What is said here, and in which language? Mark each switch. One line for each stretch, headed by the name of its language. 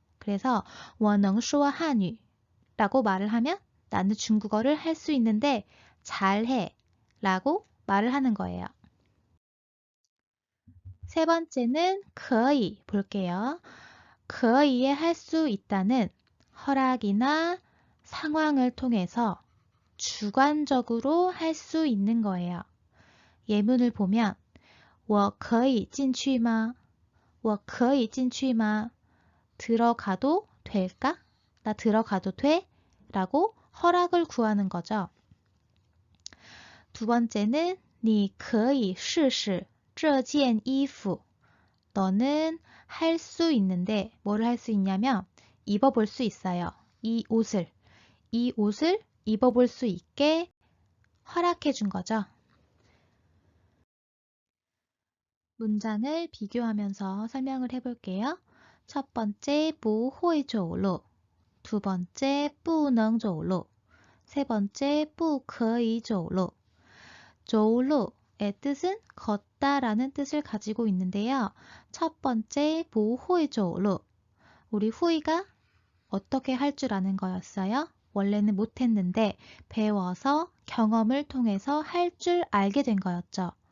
Korean: 그래서
Chinese: 我能说汉语
Korean: 라고 말을 하면 나는 중국어를 할 수 있는데 잘해 라고 말을 하는 거예요. 세 번째는 可以 볼게요. 可以에 할 수 있다는 허락이나 상황을 통해서 주관적으로 할 수 있는 거예요. 예문을 보면
Chinese: 我可以进去吗? 我可以进去吗?
Korean: 들어가도 될까? 나 들어가도 돼? 라고 허락을 구하는 거죠. 두 번째는
Chinese: 你可以试试这件衣服.
Korean: 너는 할 수 있는데 뭘 할 수 있냐면 입어볼 수 있어요. 이 옷을 입어볼 수 있게 허락해 준 거죠. 문장을 비교하면서 설명을 해볼게요. 첫 번째
Chinese: 不会走路,
Korean: 두 번째
Chinese: 不能走路,
Korean: 세 번째
Chinese: 不可以走路.
Korean: 走路의 뜻은 걷다라는 뜻을 가지고 있는데요. 첫 번째
Chinese: 不会走路,
Korean: 우리 후이가 어떻게 할 줄 아는 거였어요? 원래는 못했는데 배워서 경험을 통해서 할 줄 알게 된 거였죠.